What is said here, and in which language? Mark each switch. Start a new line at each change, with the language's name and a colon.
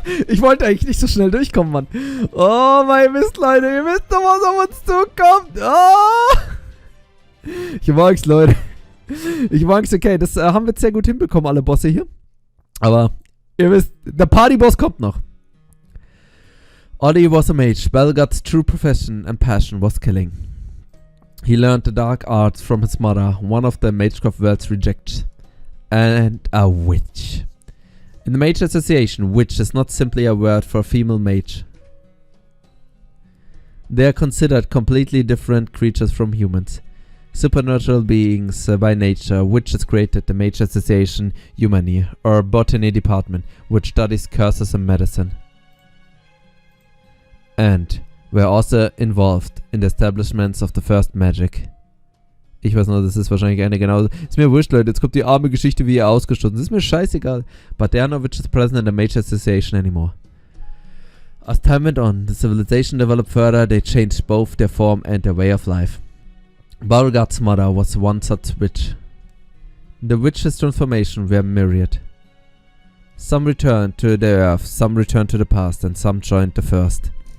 German: Ich wollte eigentlich nicht so schnell durchkommen, Mann. Oh mein Mist, Leute. Ihr wisst doch, was auf uns zukommt. Oh. Ich mag's, Leute. Ich war Angst, okay, das haben wir jetzt sehr gut hinbekommen, alle Bosse hier. Aber ihr wisst, der Partyboss kommt noch.
English: Ollie was a mage. Belgut's true profession and passion was killing. He learned the dark arts from his mother, one of the Magecraft world's rejects, and a witch. In the Mage Association, witch is not simply a word for a female mage. They are considered completely different creatures from humans. Supernatural beings by nature, witches created the Mage Association Humani, or Botany Department, which studies curses and medicine. And were also involved in the establishments of the first magic.
German: Ich weiß nur, das ist wahrscheinlich eine genauso. Ist mir wurscht, Leute. Jetzt kommt die arme Geschichte, wie ihr ausgestoßen. Das ist mir scheißegal.
English: But there are no witches present in the Mage Association anymore. As time went on, the civilization developed further. They changed both their form and their way of life. Beryl Gut's mother was one such witch. The witches' transformation were myriad. Some returned to the earth, some returned to the past, and some joined the first.